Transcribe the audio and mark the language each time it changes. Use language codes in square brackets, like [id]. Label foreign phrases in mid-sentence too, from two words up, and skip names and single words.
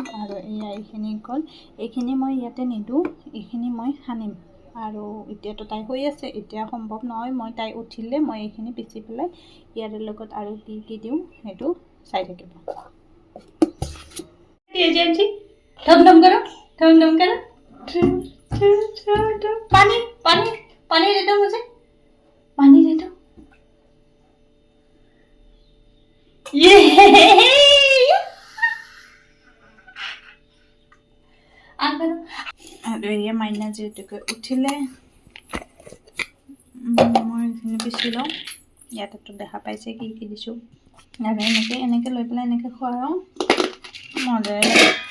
[as] আৰু এয়া এইখিনি গ'ল, এইখিনি মই ইয়াতে নিদিওঁ, এইখিনি মই সানিম। আৰু এতিয়াতো তাই শুই আছে, এতিয়া সম্ভৱ নহয়। মই তাই উঠিলে মই এইখিনি পিচি পেলাই ইয়াৰ লগত আৰু কি দিওঁ সেইটো চাই থাকিব। ধম কৰক, ধম কৰক। [hi] पानी दे दो मुझे, पानी दे दो। [as] ये আৰু এয়া মাইনা যিহেতুকে উঠিলে মই এইখিনি পিচি লওঁ। ইয়াতেতো দেখা পাইছে কি দিছোঁ। আৰু এনেকৈ লৈ পেলাই এনেকৈ খুৱাওঁ, মজাই লাগে।